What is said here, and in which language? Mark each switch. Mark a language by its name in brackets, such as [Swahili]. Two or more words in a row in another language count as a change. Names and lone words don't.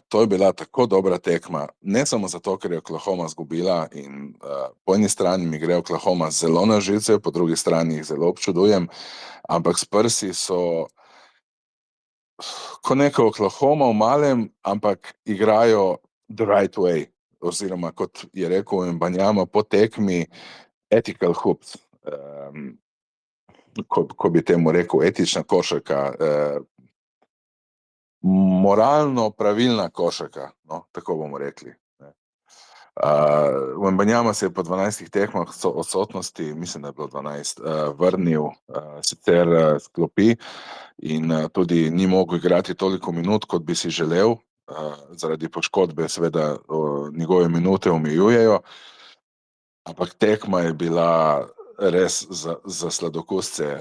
[Slovenian] To je bila tako dobra tekma, ne samo zato, ker je Oklahoma izgubila in po eni strani mi gre Oklahoma zelo na živce, po drugi strani jih zelo občudujem, ampak Spursi so ko neka Oklahoma v malem, ampak igrajo [English] the right way, [Slovenian] oziroma kot je rekel Wembanyama po tekmi, [English] ethical hoops, [Slovenian] ko bi temu rekel, etična košarka, moralno pravilna košarka, no, tako bomo rekli. Wembanyama se je po 12 tekmah odsotnosti, mislim, da je bilo 12, vrnil sicer s klopi in tudi ni mogel igrati toliko minut, kot bi si želel, zaradi poškodbe seveda njegove minute omejujejo, ampak tekma je bila res za sladokusce.